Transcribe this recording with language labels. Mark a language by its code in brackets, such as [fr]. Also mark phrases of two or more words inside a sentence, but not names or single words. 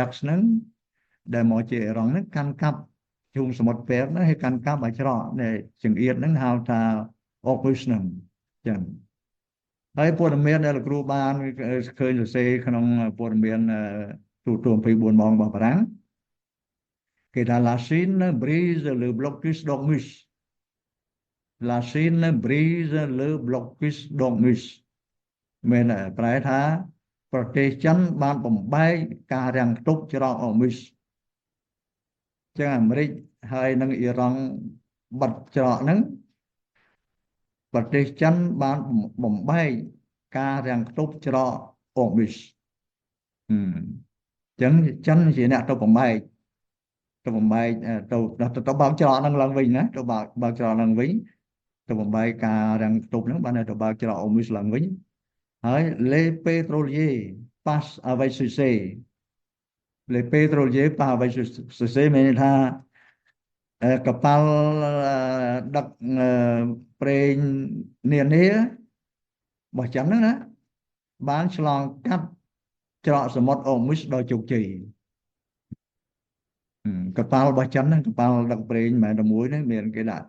[km] ហ្នឹងដែលមកជាអ៊ីរ៉ង់ហ្នឹងកាន់កាប់ជុំសមុទ្រពេកហ្នឹងហើយកាន់កាប់ឲ្យច្រកនៃចង្អៀតហ្នឹងហៅថាអុកវិសហ្នឹង ចឹងហើយព័ត៌មានដែលលោកគ្រូបានឃើញសរសេរក្នុងព័ត៌មានទូរទស្សន៍24ម៉ោងរបស់បា រាំងគេថា [fr] La Chine brise le blocus d'Ormuz La Chine brise le blocus d'Ormuz [km] មានប្រែថាប្រទេសចិនបានបំបែកការរាំងខ្ទប់ច្រកអ៊ុរមុសចឹងអាមេរិកហើយនិងអ៊ីរ៉ង់បិទច្រកហ្នឹងប្រទេសចិនបានបំបែកការរាំងខ្ទប់ច្រកអ៊ុរមុស ចឹងចិនជាអ្នកទៅបំបែកទៅបើកច្រកហ្នឹងឡើងវិញណាទៅបើកច្រកឡើងវិញទៅបំបែកការរាំងទប់ហ្នឹងបានទៅបើក ច្រកអូមីសឡើងវិញហើយ [fr] les pétroliers passent avec succès les pétroliers passent avec succès [km] មានន័យថាកប៉ាល់ដឹកប្រេងនានារបស់ចិនហ្នឹងណាបានឆ្លងកាត់ច្រកសមុទ្រអូមីសដោយជោគជ័យកប៉ាល់របស់ចិនហ្នឹងកប៉ាល់ដឹកប្រេងមិនមែនតែមួយទេមានគេដាក់